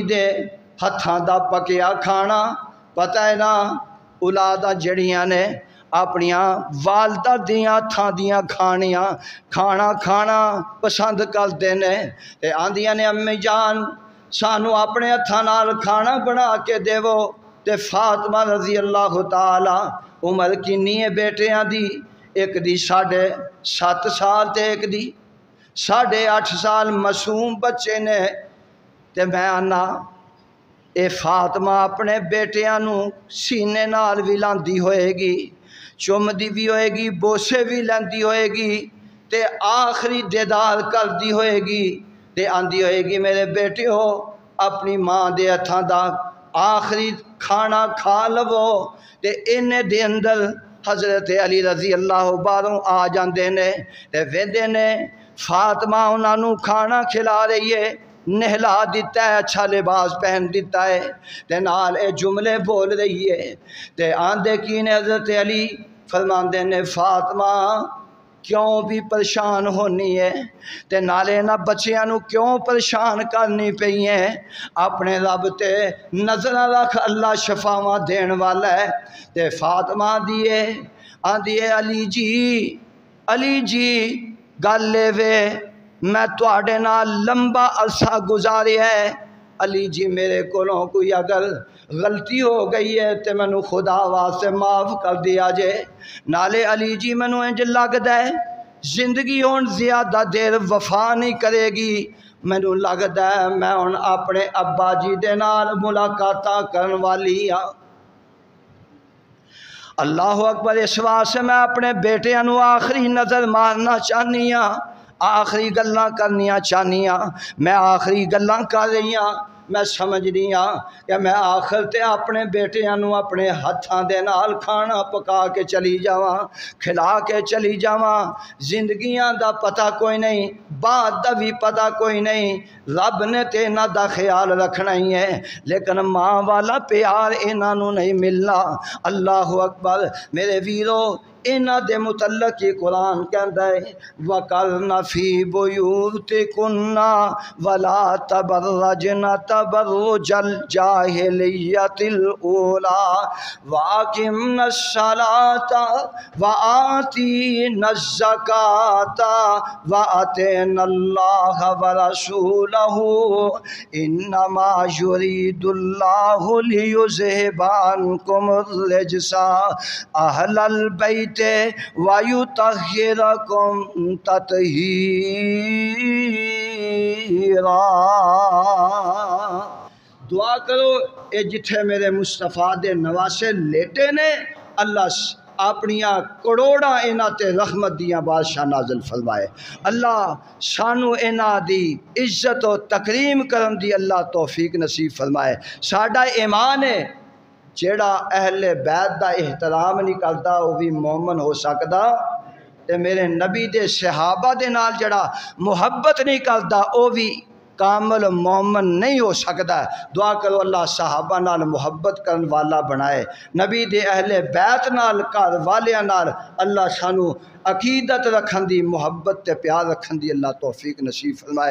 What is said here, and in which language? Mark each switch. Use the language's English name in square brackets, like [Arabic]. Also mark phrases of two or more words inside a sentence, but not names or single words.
[Punjabi] دے ہتھاں دا پکیا کھانا پتہ ہے نا اولاداں جڑیاں نے اپنیاں والدہ دیاں ہتھاں دیاں کھانا [Urdu] پسند کرتے ہیں [Punjabi] تے آندیاں نے امی جان سانو اپنے ہتھاں نال کھانا بنا کے دیو تے فاطمہ رضی اللہ تعالی عمر کنی ہے بیٹیاں دی، ایک دی 7.5 سال تے ایک دی 8.5 سال معصوم بچے نے تے میں آنا اے فاطمہ اپنے بیٹیاں نوں سینے نال بھی لاندی ہوئے گی، چومدی بھی ہوئے گی، بوسے بھی لیندی ہوئے گی تے آخری دیدار کردی ہوئے گی تے آندی ہوئے گی میرے بیٹیو اپنی ماں دے ہتھاں دا آخری کھانا کھا لو تے انہیں دے اندر حضرت علی رضی اللہ باروں آ جاندے نے تے ویندے نے فاطمہ انہاں نوں کھانا کھلا رہی ہے، نہلا دیتا ہے، اچھا لباس پہن دیتا ہے تے نال اے جملے بول رہی ہے تے آندے کی نے حضرت علی فرماندے نے فاطمہ کیوں بھی پریشان ہونی ہے تے نالے نہ بچیاں نوں کیوں پریشان کرنی پئی ہیں، اپنے رب تے نظر رکھ، اللہ شفاواں دین والا ہے تے فاطمہ آندی ہے علی جی گل لے وے میں تواڈے نال لمبا عرصہ گزاریا ہے، علی جی میرے کولوں کوئی اگر غلطی ہو گئی ہے تے مینوں خدا واسطے معاف کر دیا جے۔ نالے علی جی مینوں انج لگدا ہے زندگی ہون زیادہ دیر وفا نہیں کرے گی، مینوں لگدا ہے میں ہن اپنے ابا جی دے نال ملاقاتاں کرن والی ہاں۔ اللہ اکبر، اس واسطے میں اپنے بیٹیاں نو آخری نظر مارنا چاہنی ہاں، آخری گلاں کرنیاں چاہنی ہاں۔ میں آخری گلاں کر رہی ہاں، میں سمجھنی ہاں کہ میں آخر تے اپنے بیٹیاں نو اپنے ہتھاں دے نال کھانا پکا کے چلی جاواں، کھلا کے چلی جاواں۔ زندگیاں دا پتہ کوئی نہیں، بعد دا بھی پتہ کوئی نہیں، رب نے تے انہاں دا خیال رکھنا ہی ہے، لیکن ماں والا پیار انہاں نو نہیں ملنا۔ اللہ اکبر میرے ویرو، انہاں دے متعلق یہ قرآن کہندا ہے [Arabic] وَقَرْنَ فِي بُيُوتِكُنَّ وَلَا تَبَرَّجْنَ تَبَرُّجَ الْجَاهِلِيَّةِ الْأُولَىٰ وَأَقِمْنَ الصَّلَاةَ وَآتِينَ الزَّكَاةَ وَأَطِعْنَ اللَّهَ وَرَسُولَهُ إِنَّمَا يُرِيدُ اللَّهُ لِيُذْهِبَ عَنكُمُ الرِّجْسَ أَهْلَ الْبَيْتِ وَيُطَهِّرَكُمْ تَطْهِيرًا۔ [Punjabi] دعا کرو اے جتھے میرے مصطفیٰ دے نواسے لیٹے نے، اللہ اپنیاں کروڑاں انہاں تے رحمت دیاں بادشاہ نازل فرمائے۔ اللہ سانو انہاں دی عزت و تکریم کرن دی اللہ توفیق نصیب فرمائے۔ ساڈا ایمان ہے جیڑا اہل بیت دا احترام [Urdu] نہیں کرتا وہ بھی [Punjabi] مومن ہو سکدا، تے میرے نبی دے صحابہ دے نال جڑا محبت [Urdu] نہیں کرتا وہ بھی کامل مومن نہیں ہو سکتا۔ [Punjabi] دعا کرو اللہ صحابہ نال محبت کرن والا بنائے، نبی دے اہل بیت نال گھر والیاں نال اللہ سانو عقیدت رکھن دی، محبت تے پیار رکھن دی اللہ توفیق نصیب فرمائے۔